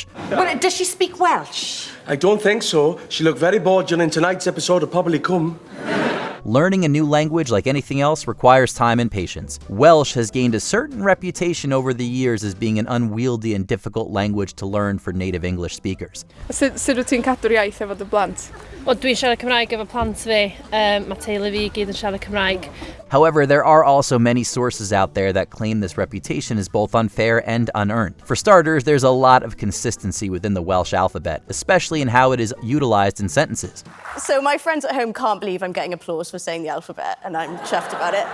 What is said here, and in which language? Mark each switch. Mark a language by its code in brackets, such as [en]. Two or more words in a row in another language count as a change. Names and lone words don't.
[en] Well, does she speak Welsh? I don't think so. She looked very bored during tonight's episode of Probably Come. Learning a new language, like anything else, requires time and patience. Welsh has gained a certain reputation over the years as being an unwieldy and difficult language to learn for native English speakers. [cy] Sut wyt ti'n cadw'r iaith efo dy blant? Wel, dwi'n siarad Cymraeg efo plant fi. Mae teulu fi gyd yn siarad Cymraeg. [en] However, there are also many sources out there that claim this reputation is both unfair and unearned. For starters, there's a lot of consistency within the Welsh alphabet, especially in how it is utilized in sentences. So my friends at home can't believe I'm getting applause for saying the alphabet, and I'm chuffed about it.